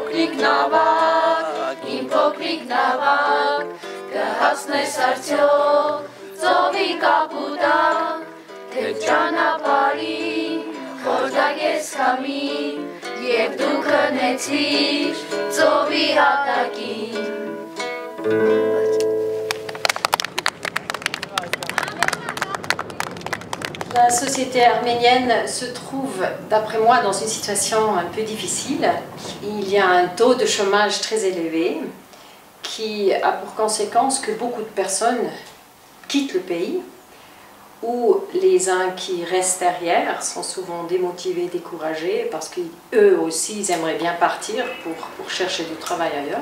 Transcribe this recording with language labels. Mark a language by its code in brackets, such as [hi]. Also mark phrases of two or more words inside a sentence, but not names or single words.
[hy] փոքրիկ նավակ, կհասնես արդյոք ծովի կապուտակ, թե ճանապարհին խորտակես քամին, եւ դու քնեցիր ծովի հատակին։ [fr] La société arménienne se trouve, d'après moi, dans une situation un peu difficile. Il y a un taux de chômage très élevé qui a pour conséquence que beaucoup de personnes quittent le pays, ou les uns qui restent derrière sont souvent démotivés, découragés, parce qu'eux aussi ils aimeraient bien partir pour chercher du travail ailleurs.